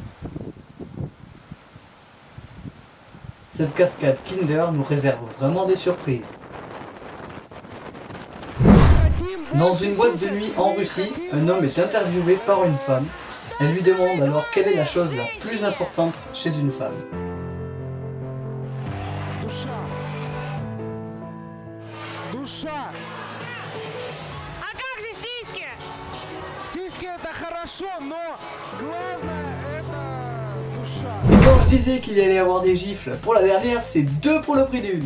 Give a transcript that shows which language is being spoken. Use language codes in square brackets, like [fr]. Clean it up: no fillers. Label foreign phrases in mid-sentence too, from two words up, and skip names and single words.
[fr] Cette cascade Kinder nous réserve vraiment des surprises. Dans une boîte de nuit en Russie, un homme est interviewé par une femme. Elle lui demande alors quelle est la chose la plus importante chez une femme. [ru] Душа. А как же сиськи? Сиськи это хорошо, но главное это душа. [fr] Et quand je disais qu'il y allait avoir des gifles pour la dernière, c'est 2 pour le prix d'une.